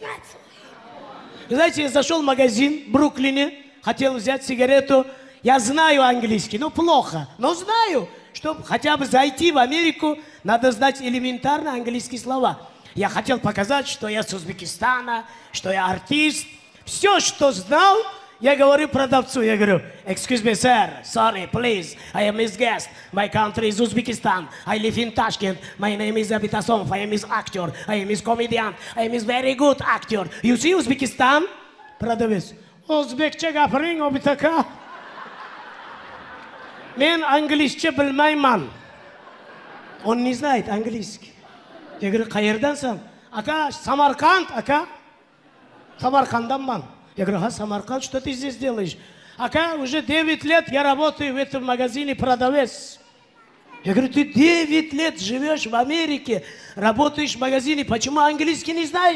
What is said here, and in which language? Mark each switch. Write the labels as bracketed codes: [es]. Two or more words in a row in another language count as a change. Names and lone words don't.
[ru] Вы знаете, я зашел в магазин в Бруклине, хотел взять сигарету. Я знаю английский, но плохо. Но знаю, чтобы хотя бы зайти в Америку, надо знать элементарно английские слова. Я хотел показать, что я с Узбекистана, что я артист. Все, что знал, я говорю продавцу, я говорю, [en] excuse me, sir, sorry, please, I am his guest. My country is Uzbekistan. I live in Tashkent. My name is Abitasov. I am his actor. I am his comedian. I am his very good actor. You see Uzbekistan? [ru] Продавец. [uz] O'zbekcha gapiring, Obitaka. Men anglishcha bilmayman. [ru] Он не знает английский. Я говорю, qayerdansan? [uz] Aka, Самарканд, aka. Самарканданман. [ru] Я говорю, ага, Самарканд, что ты здесь делаешь? Aka, уже 9 лет я работаю в этом магазине продавец. Я говорю, ты 9 лет живешь в Америке, работаешь в магазине, почему английский не знаешь?